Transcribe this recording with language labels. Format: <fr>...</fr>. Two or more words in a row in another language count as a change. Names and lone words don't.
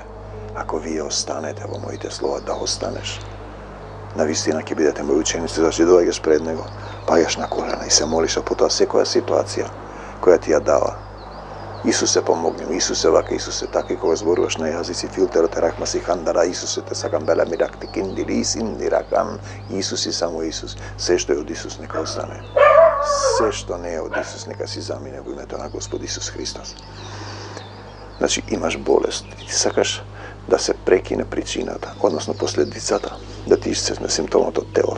<mk>Ако вие останете во моите слова, да останеш, навистина ќе бидете мои ученици, зашто доаѓаш пред него, паѓаш на колена и се молиш, а потоа секоја ситуација која ти ја дава. Исусе, помогни ми, Исусе вака, Исусе така, и кога зборуваш на јазици, филтерот е рахма си хандара, Исусе те сакам беле ми рак ти киндили, синди ракан, Исус и само Исус. Се што е од Исус нека остане. Се што не е од Исус нека си замине во името на Господ Исус Христос. Значи имаш болест и ти сакаш да се прекине причината, односно последицата, да ти исцезне симптомот од телото.</mk>